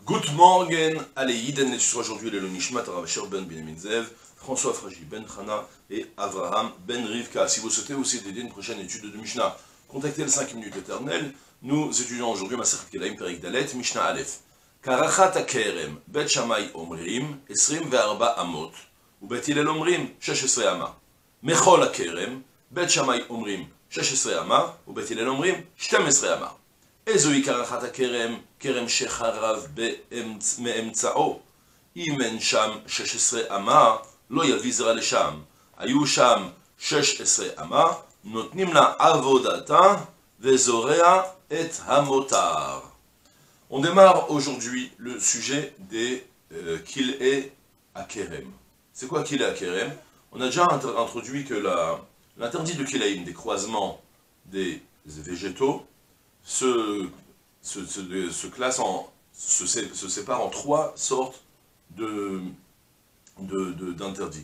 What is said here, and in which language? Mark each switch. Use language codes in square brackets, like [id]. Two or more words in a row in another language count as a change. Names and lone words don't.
[en] Good morning, [fr] allez, Yiden, et aujourd'hui le Nishmat Rav Asher ben Binyamin Zev, François Fragy ben Chana et Avraham ben Rivka. Si vous souhaitez aussi aider une prochaine étude de Mishnah, contactez le 5 minutes éternelles. Nous étudions aujourd'hui [he] מסכת כלאים פרק דלת משנה אלף. קרחת הכרם בית שמאי אומרים 24 אמות, ou בית הלל אומרים 16 אמה. מחול הכרם בית שמאי אומרים 16 אמה, ou בית הלל אומרים 12 אמה. איזוהי קרחת הכרם, כרם שחרב מאמצעו. אם אין שם 16 אמה, לא יביא זרע לשם. היו שם 16 אמה, נותנים לה עבודתה, וזורע את המותר. [fr] On démarre aujourd'hui le sujet des [he] כלאי הכרם. [fr] C'est quoi [he] כלאי הכרם? [fr] On a déjà introduit que l'interdit de kilaïm, des croisements des végétaux, se sépare en trois sortes d'interdits.